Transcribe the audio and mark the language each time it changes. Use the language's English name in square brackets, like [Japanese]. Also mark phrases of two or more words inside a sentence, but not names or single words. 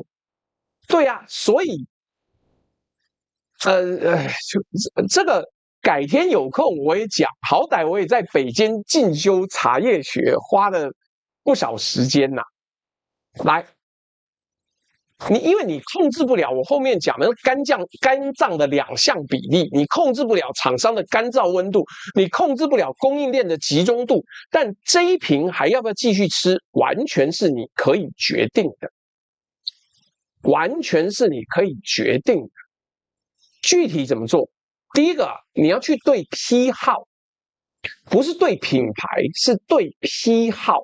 [Chinese] 對啊，所以這個改天有空我也講，好歹我也在北京進修茶葉學，花了不少時間吶。來。因為你控制不了我後面講的肝臟的2項比例，你控制不了厂商的乾燥溫度，你控制不了供應鏈的集中度，但這一瓶還要不要繼續吃，完全是你可以決定的，完全是你可以決定的。具體怎麼做？第一個，你要去對批號，不是對品牌，是對批號。